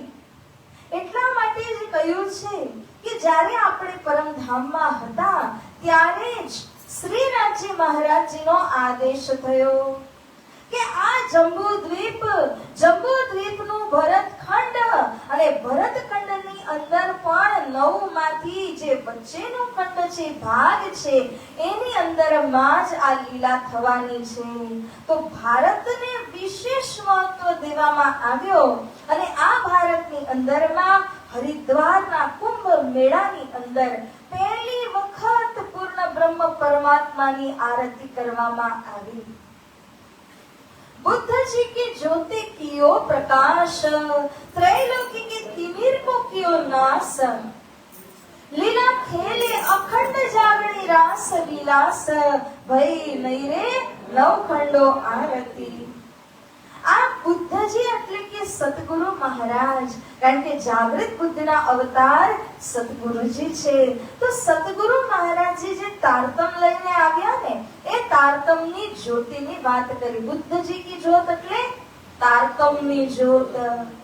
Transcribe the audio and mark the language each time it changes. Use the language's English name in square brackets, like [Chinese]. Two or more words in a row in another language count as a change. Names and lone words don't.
[Gujarati] એટલા માટે જ કહ્યું છે કે જ્યારે આપણે પરમધામમાં હતા ત્યારે જ શ્રીનાથજી મહારાજજીનો આદેશ થયો કે આ જંબુદ્વીપનું ભરતખંડ અને ભરતખંડની અંદર પણ 9 માંથી જે વચ્ચેનો ખંડ છે, ભાગ છે, એની અંદરમાં જ આ લીલા થવાની છે. તો ભારતને વિશેષ મહત્વ દેવામાં આવ્યો અને આ ભારતની અંદરમાં હરિદ્વારના કુંભ મેળાની અંદર પહેલી વખત પૂર્ણ બ્રહ્મ પરમાત્માની આરતી કરવામાં આવી. [Hindi] बुद्ध जी की ज्योति कियो प्रकाश, त्रैलोकी के तिमिर को कियो नाश, लीला खेले अखंड जागणी रास विलास, भई नहीं रे नवखंडो आरती. [Gujarati] આ બુદ્ધજી એટલે કે સતગુરુ મહારાજ, કારણ કે જાગૃત બુદ્ધના અવતાર સતગુરુજી છે. તો સતગુરુ મહારાજજી જે તારતમ લઈને આવ્યા ને, એ તારતમની જ્યોતિની વાત કરી. [Hindi] बुद्धजी की ज्योत [Gujarati] એટલે તારતમની જ્યોત.